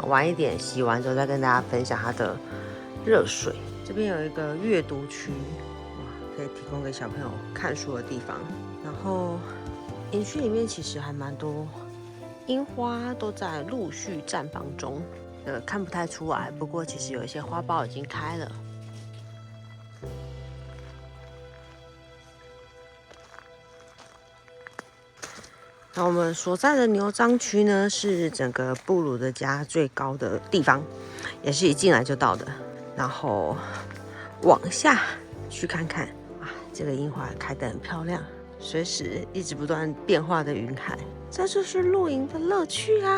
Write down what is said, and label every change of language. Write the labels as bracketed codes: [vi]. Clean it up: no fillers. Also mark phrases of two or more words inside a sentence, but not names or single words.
[zh] 晚一點洗完之後再跟大家分享它的熱水。這邊有一個閱讀區，哇，可以提供給小朋友看書的地方。然後營區裡面其實還蠻多櫻花，都在陸續綻放中。看不太出來，不過其實有一些花苞已經開了。那我們所在的牛樟區呢，是整個布魯的家最高的地方，也是一進來就到的。然後往下去看看，啊，這個櫻花開得很漂亮，隨時一直不斷變化的雲海，這就是露營的樂趣啊！